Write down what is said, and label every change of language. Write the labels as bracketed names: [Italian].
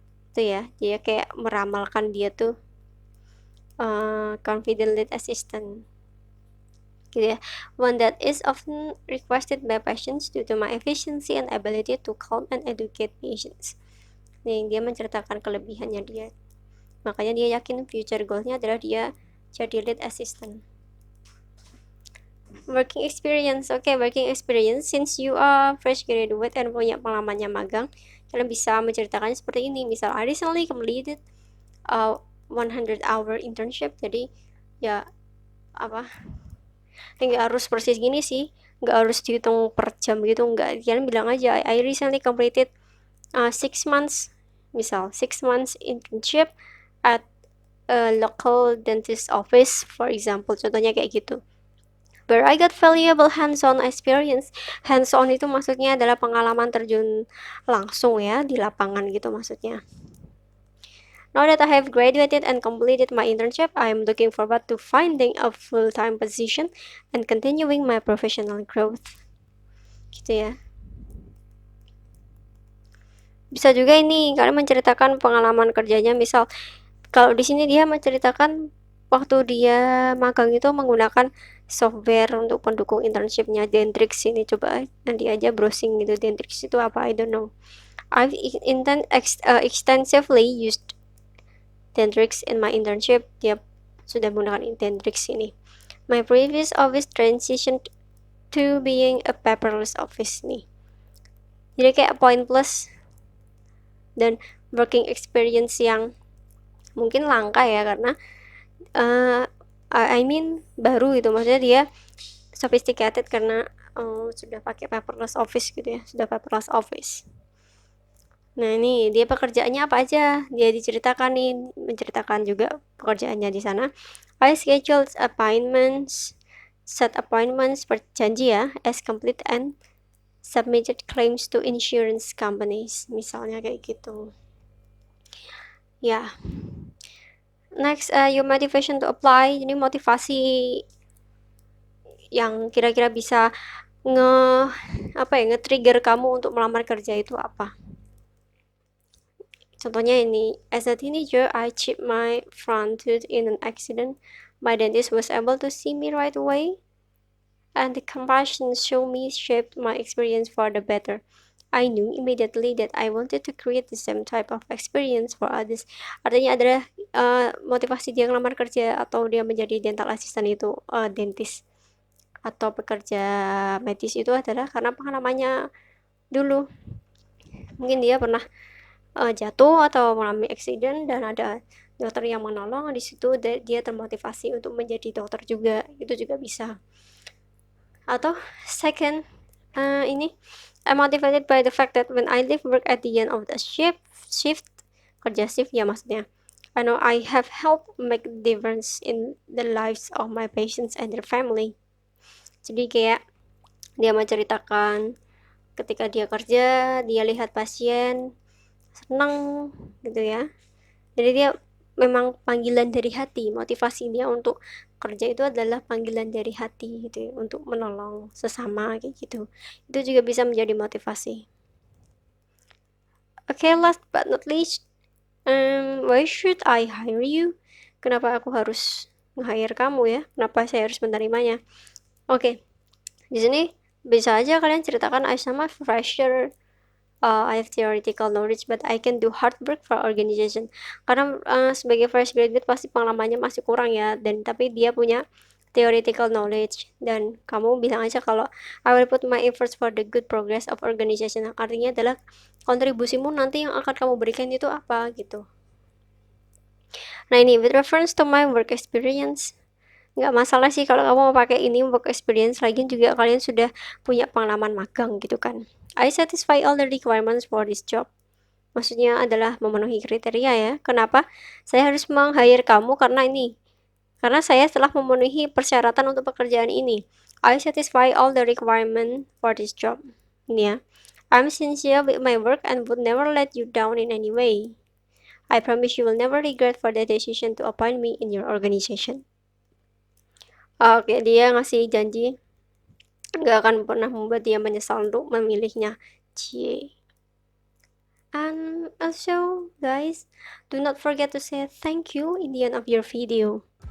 [Indonesian] Itu ya, dia kayak meramalkan dia tuh [English] confident lead assistant [Indonesian] gitu ya, [English] one that is often requested by patients due to my efficiency and ability to calm and educate patients. [Indonesian] Nih, dia menceritakan kelebihannya dia, makanya dia yakin future goalnya adalah dia jadi lead assistant. [English] Working experience, working experience, since you are fresh graduate and [Indonesian] punya pengalamannya magang, kalian bisa menceritakannya seperti ini. [English] Misal, I recently completed a 100-hour internship. [Indonesian] Jadi ya apa, nggak harus persis gini sih, nggak harus dihitung per jam gitu, nggak. Kalian bilang aja [English] I recently completed 6 months, misal 6 months internship at a local dentist office for example, [Indonesian] contohnya kayak gitu, [English] where I got valuable hands-on experience. [Indonesian] Hands-on itu maksudnya adalah pengalaman terjun langsung ya di lapangan gitu maksudnya. [English] Now that I have graduated and completed my internship, I am looking forward to finding a full-time position and continuing my professional growth. [Indonesian] Gitu ya. Bisa juga ini kalian menceritakan pengalaman kerjanya, misal kalau di sini dia menceritakan waktu dia magang itu menggunakan software untuk pendukung internshipnya Dentrix. Ini coba nanti aja browsing gitu, Dentrix itu apa, [English] I don't know. I've extensively used Dentrix in my internship. [Indonesian] Dia sudah menggunakan Dentrix ini. [English] My previous office transitioned to being a paperless office nih. [Indonesian] Jadi kayak point plus dan working experience yang mungkin langka ya, karena [English] I mean [Indonesian] baru gitu, maksudnya dia sophisticated karena sudah pakai paperless office gitu ya, sudah paperless office. Nah ini dia pekerjaannya apa aja, dia diceritakan nih, menceritakan juga pekerjaannya di sana. [English] I scheduled appointments, set appointments, [Indonesian] berjanji ya, [English] as complete and submitted claims to insurance companies, [Indonesian] misalnya kayak gitu. Ya. [English] Next, your motivation to apply. [Indonesian] Ini motivasi yang kira-kira bisa nge-trigger kamu untuk melamar kerja itu apa? Contohnya ini, [English] as a teenager, I chipped my front tooth in an accident. My dentist was able to see me right away, and the compassion show me shaped my experience for the better. I knew immediately that I wanted to create the same type of experience for others. [Indonesian] Artinya adalah motivasi dia ngelamar kerja atau dia menjadi dental assistant itu, dentist atau pekerja medis itu adalah karena pengalamannya dulu Mungkin dia pernah jatuh atau mengalami accident dan ada dokter yang menolong, di situ dia termotivasi untuk menjadi dokter juga, itu juga bisa. Atau [English] second, ini I'm motivated by the fact that when I leave work at the end of the shift [Indonesian] kerja shift ya maksudnya, [English] I know I have helped make a difference in the lives of my patients and their family. [Indonesian] Jadi kayak dia menceritakan ketika dia kerja, dia lihat pasien senang gitu ya. Jadi dia memang panggilan dari hati, motivasi dia untuk kerja itu adalah panggilan dari hati gitu ya, untuk menolong sesama kayak gitu. Itu juga bisa menjadi motivasi. [English] Okay, last but not least, why should I hire you? [Indonesian] Kenapa aku harus nge-hire kamu ya? Kenapa saya harus menerimanya? Oke, di sini bisa aja kalian ceritakan [English] I sama fresher, I have theoretical knowledge but I can do hard work for organization. [Indonesian] Karena sebagai fresh graduate pasti pengalamannya masih kurang ya, dan tapi dia punya theoretical knowledge, dan kamu bilang aja kalau [English] I will put my efforts for the good progress of organization. [Indonesian] Artinya adalah kontribusimu nanti yang akan kamu berikan itu apa gitu. Nah ini [English] with reference to my work experience, [Indonesian] nggak masalah sih kalau kamu mau pakai ini work experience, lagi juga kalian sudah punya pengalaman magang gitu kan. [English] I satisfy all the requirements for this job. [Indonesian] Maksudnya adalah memenuhi kriteria ya. Kenapa saya harus meng-hire kamu? Karena ini. Karena saya telah memenuhi persyaratan untuk pekerjaan ini. [English] I satisfy all the requirement for this job. [Indonesian] Ini ya. [English] I'm sincere with my work and would never let you down in any way. I promise you will never regret for the decision to appoint me in your organization. [Indonesian] Oke, dia ngasih janji nggak akan pernah membuat dia menyesal untuk memilihnya. Cie. [English] And also, guys, do not forget to say thank you in the end of your video.